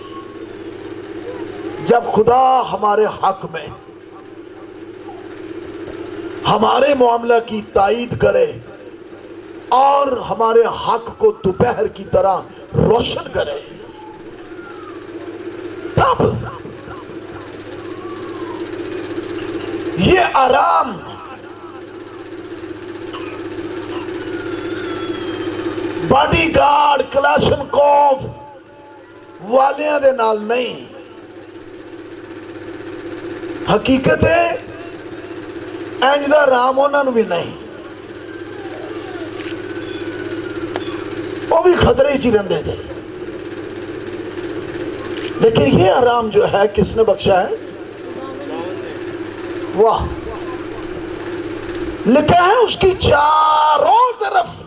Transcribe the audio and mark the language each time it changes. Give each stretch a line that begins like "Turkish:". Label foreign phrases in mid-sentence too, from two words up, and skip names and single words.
Urdu: جب خدا ہمارے حق میں ہمارے معاملہ کی تائید کرے اور ہمارے حق کو دوپہر کی طرح روشن کرے،
Punjabi: تب یہ آرام
English: body guard
Punjabi: کلاشنکوف والیاں دے نال نہیں، حقیقت ہے اینج دا آرام انہاں نوں بھی نہیں، وہ بھی خطرے ہی رہندے تھے۔
Urdu: لیکن یہ آرام جو ہے کس نے بخشا ہے؟ واہ، لکھا ہے اس کی چاروں طرف